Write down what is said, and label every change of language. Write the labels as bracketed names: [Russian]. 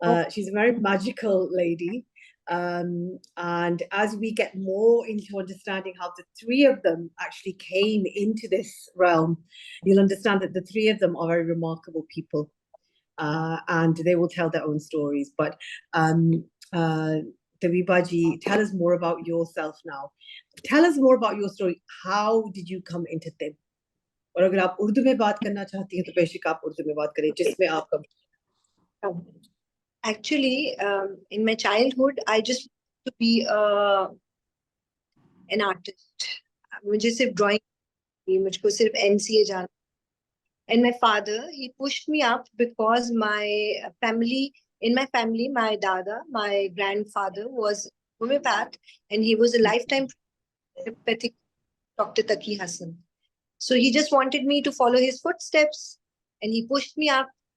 [English] She's a very magical lady. And as we get more into understanding how the three of them actually came into this realm, you'll understand that the three of them are very remarkable people. And they will tell their own stories. But Tabiba ji, tell us more about yourself now. Tell us more about your story. How did you come into Tib? [Hindi] और अगर आप उर्दू में बात करना चाहती हैं तो बेशक आप उर्दू में बात करें जिसमें आपका [English] Actually, in my childhood, I just wanted to be an artist. [Hindi] मुझे सिर्फ drawing, मुझको सिर्फ NCA जाना. [English] And my father, he pushed me up because my family, my dada, my grandfather was homeopath, and he was a lifetime homeopathic Dr. Taqi Hassan. So he just wanted me to follow his footsteps, and he pushed me up.